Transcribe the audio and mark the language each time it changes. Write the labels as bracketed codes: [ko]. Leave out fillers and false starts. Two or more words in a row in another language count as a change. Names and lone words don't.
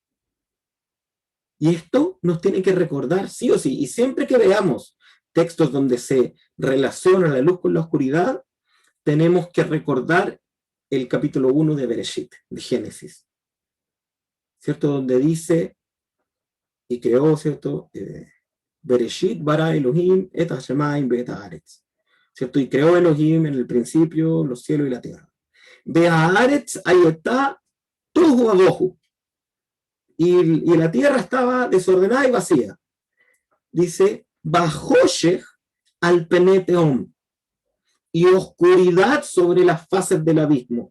[es] Y esto nos tiene que recordar sí o sí, y siempre que veamos textos donde se relaciona la luz con la oscuridad, tenemos que recordar el capítulo 1 de Bereshit, de Génesis, ¿cierto? Donde dice, y creó, ¿cierto? [he] בראשית ברא אלהים את השמים ואת הארץ, [es] ¿cierto? Y creó Elohim en el principio los cielos y la tierra. Ve'haaretz ahí está [he] תהו ובהו. [es] Y la tierra estaba desordenada y vacía. Dice, [he] וחושך על פני תהום, [es] y oscuridad sobre las fases del abismo.